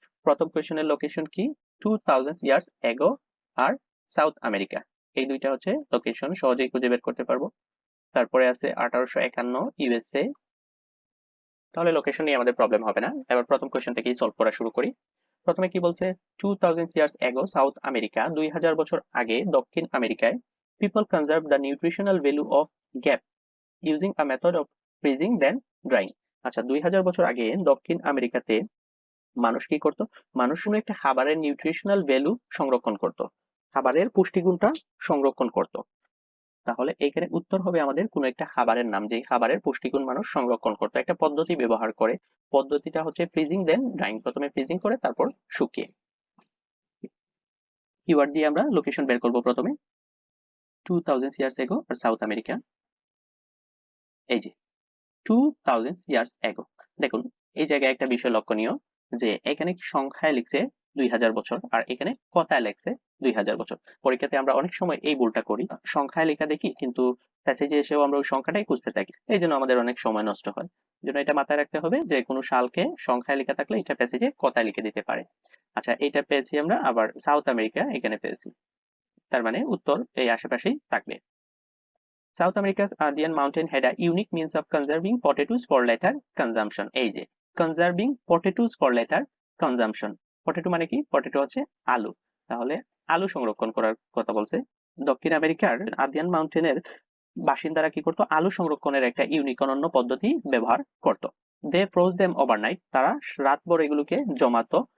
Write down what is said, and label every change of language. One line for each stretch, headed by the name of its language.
Bangla: প্রথম কোয়েশ্চেনের লোকেশন কি? 2000 years ago আর south America, এই দুইটা হচ্ছে লোকেশন, সহজেই খুঁজে বের করতে পারবো। তারপরে আছে 1851 ইউএসএ, তাহলে লোকেশন নিয়ে আমাদের প্রবলেম হবে না। এবার প্রথম কোয়েশ্চেন থেকেই সলভ করা শুরু করি। প্রথমে কি বলছে? 2000 ইয়ার্স এগো সাউথ আমেরিকা, 2000 বছর আগে দক্ষিণ আমেরিকায়
English: people conserve the nutritional value of gap using a method of freezing then drying।
Bangla: আচ্ছা, 2000 বছর আগে দক্ষিণ আমেরিকাতে মানুষ কি করত? মানুষ কোনো একটা খাবারের নিউট্রিশনাল ভ্যালু সংরক্ষণ করত, খাবারের পুষ্টিগুণটা সংরক্ষণ করত। তাহলে এখানে উত্তর হবে আমাদের কোনো একটা খাবারের নাম, যে খাবারের পুষ্টিগুণ মানুষ সংরক্ষণ করতো, একটা পদ্ধতি ব্যবহার করে। পদ্ধতিটা হচ্ছে ফ্রিজিং দেন ড্রাইং, প্রথমে ফ্রিজিং করে তারপর শুকিয়ে। কিওয়ার্ড দিয়ে আমরা লোকেশন বের করব। প্রথমে 2000 ইয়ার্স এগো আর সাউথ আমেরিকা, এই যে 2000 ইয়ার্স এগো। দেখুন এই জায়গায় একটা বিষয় লক্ষণীয়, যে এখানে সংখ্যায় লিখছে 2000 বছর আর এখানে কথায় লিখছে 2000 বছর। পরীক্ষাতে আমরা অনেক সময় এই ভুলটা করি, সংখ্যায় লেখা দেখি কিন্তু প্যাসেজে এসেও আমরা ওই সংখ্যাটাই খুঁজতে থাকি, এই জন্য আমাদের অনেক সময় নষ্ট হয়। জন্য এটা মাথায় রাখতে হবে যে কোনো সালকে সংখ্যায় লেখা থাকলে এটা প্যাসেজে কথায় লিখে দিতে পারে। আচ্ছা, এটা পেয়েছি আমরা, আবার সাউথ আমেরিকা এখানে পেয়েছি, তার মানে উত্তর এই আশেপাশেই থাকবে।
English: South America's Andean mountain had a unique means of conserving potatoes for later consumption।
Bangla: এই যে
English: conserving potatoes for later consumption,
Bangla: potato মানে কি? পটেটো হচ্ছে আলু, তাহলে আলু সংরক্ষণ করার কথা বলছে। দক্ষিণ আমেরিকার আদিয়ান মাউন্টেনের বাসিন্দারা কি করতো? আলু সংরক্ষণের একটা ইউনিক অনন্য পদ্ধতি ব্যবহার করত।
English: they froze them overnight,
Bangla: তারা রাতভর এগুলোকে জমাতো।